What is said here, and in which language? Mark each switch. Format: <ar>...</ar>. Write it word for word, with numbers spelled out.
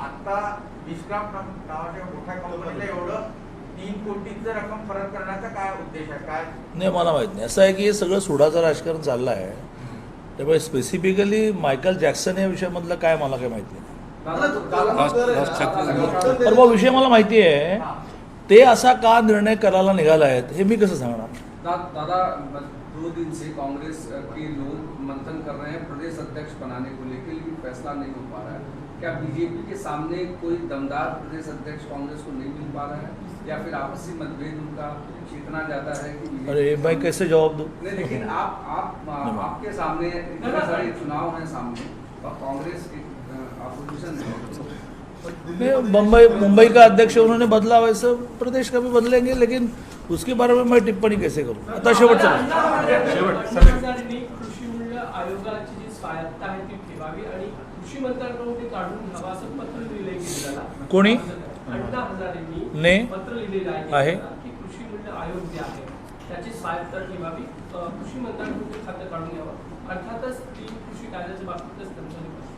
<mr>आता विश्राम नावाच्या मोठ्या कंपनीला एवढं तीन कोटीचं रक्कम परत करण्याचा काय उद्देश आहे, काय नाही, मला माहीत नाही. असं आहे की हे सगळं सुडाचं राजकारण चाललं आहे, त्यामुळे स्पेसिफिकली मायकल जॅक्सन या विषयामधलं काय मला काय माहीत नाही. दादा, लास्ट- लास्ट छत्तीस दादा, पण मग विषय मला माहिती आहे, ते असा का निर्णय करायला निघाला आहेत हे मी कसं सांगणार?</mr> <hi>दा- दादा दो दिन से कांग्रेस के लोग मंथन कर रहे हैं प्रदेश अध्यक्ष बनाने को लेकर, लेकिन फैसला नहीं हो पा रहा है. क्या बीजेपी के सामने कोई दमदार प्रदेश अध्यक्ष कांग्रेस को नहीं मिल पा रहा है, या फिर आपसी मतभेद उनका इतना ज्यादा है कि बीजेपी- अरे भाई कैसे जवाब दू? नहीं, लेकिन आप आप नहीं। आपके सामने इतने सारे चुनाव हैं सामने और कांग्रेस की अपोजिशन है. नहीं, बम्बई मुंबई का अध्यक्ष उन्होंने बदला, वैसे प्रदेश का भी बदलेंगे, लेकिन उसके बारे में मैं टिप्पणी कैसे करूँ?</hi> <mr>आता शेवटचं शेवटचं कृषी मूल्य आयोगाची जी स्वायत्ता आहे ती ठेवावी आणि कृषी मंत्र्यांकडून ते काढून घ्यावा असं पत्र लिहिले गेलेलं कोणी? अण्णा ने? हजारेंनी पत्र लिहिलेलं आहे. आहे की कृषी मूल्य आयोग जे आहे त्याची स्वायत्ता ठेवावी, अ, कृषी मंत्र्यांकडून ते खातं काढून घ्यावं. अर्थातच ती कृषी कायद्याच्या बाबतीतच त्यांचं</mr>